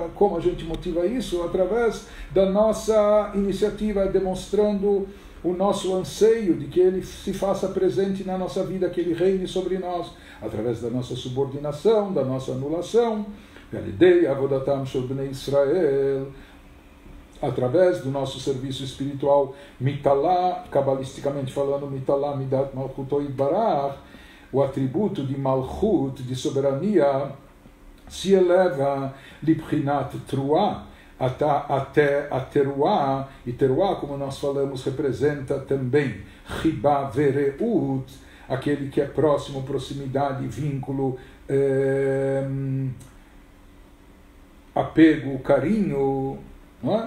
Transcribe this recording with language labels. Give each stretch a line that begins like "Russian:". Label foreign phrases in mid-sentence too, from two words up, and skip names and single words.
Portuguese: Como a gente motiva isso? Através da nossa iniciativa, demonstrando o nosso anseio de que ele se faça presente na nossa vida, que ele reine sobre nós, através da nossa subordinação, da nossa anulação, através do nosso serviço espiritual, mitalá, cabalisticamente falando,
Hebrew: מתעלה מדת מלכותו yitbarach,
Portuguese: o atributo de malchut, de soberania, se eleva
Hebrew: לבחינת תרועה,
Portuguese: até a teruá, e teruá, como nós falamos, representa também
Hebrew: חיבה ורעות,
Portuguese: aquele que é próximo, proximidade, vínculo, apego, carinho, não é?